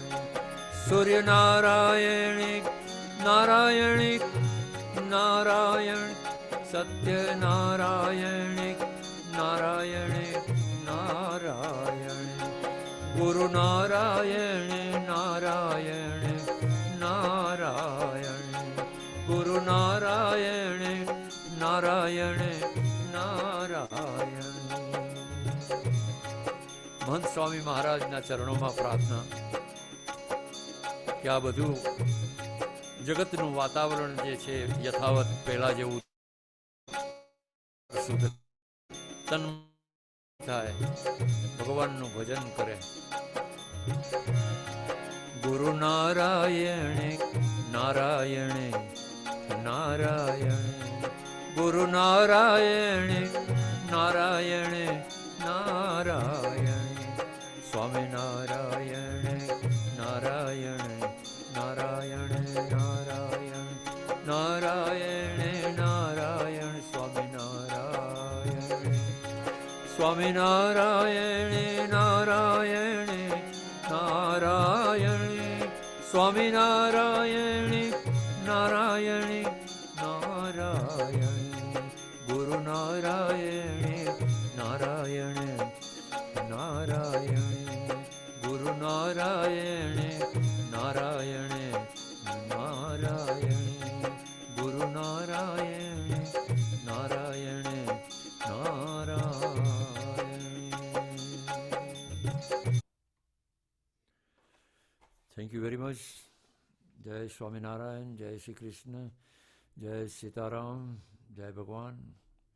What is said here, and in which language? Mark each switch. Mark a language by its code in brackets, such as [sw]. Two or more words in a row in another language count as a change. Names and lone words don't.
[hi] सूर्य नारायण नारायण नारायण सत्य नारायण नारायण नारायण गुरु नारायण नारायण नारायण गुरु नारायण नारायण नारायण। [gu] મહંત સ્વામી મહારાજના ચરણોમાં પ્રાર્થના કે આ બધુ जगतનું વાતાવરણ જે છે યથાવત પહેલા જેવું શુદ્ધ તન થાય, ભગવાનનું ભજન કરે। ગુરુ નારાયણ નારાયણ નારાયણ ગુરુ નારાયણ નારાયણ નારાયણ સ્વામી નારાયણ નારાયણ नारायण नारायण नारायण नारायण स्वामी नारायण स्वामी नारायण नारायण नारायण स्वामी नारायण नारायण नारायण गुरु नारायण नारायण नारायण गुरु नारायण नारायण नारायण गुरु नारायण नारायण नारायण। [en] Thank you very much. [hi] जय स्वामी नारायण, जय श्री कृष्ण, जय सीताराम, जय भगवान।